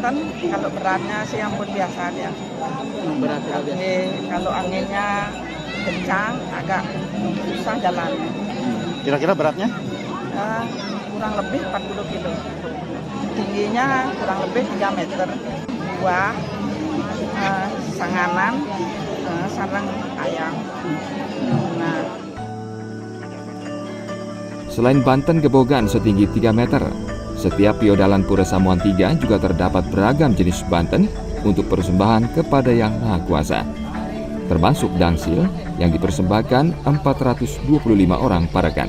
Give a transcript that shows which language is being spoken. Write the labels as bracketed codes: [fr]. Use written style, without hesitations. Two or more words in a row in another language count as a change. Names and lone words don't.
[id] Kalau beratnya sih ampun biasa dia. Berat Kalau anginnya kencang agak susah jalannya. Kira-kira beratnya? Kurang lebih 40 kilo. Tingginya kurang lebih 3 meter. Buah, sanganan, sarang ayam. Nah. Selain Banten Gebogan setinggi 3 meter, setiap piodalan Pura Samuan 3 juga terdapat beragam jenis Banten untuk persembahan kepada Yang Maha Kuasa. Termasuk dangsil yang dipersembahkan 425 orang parakan.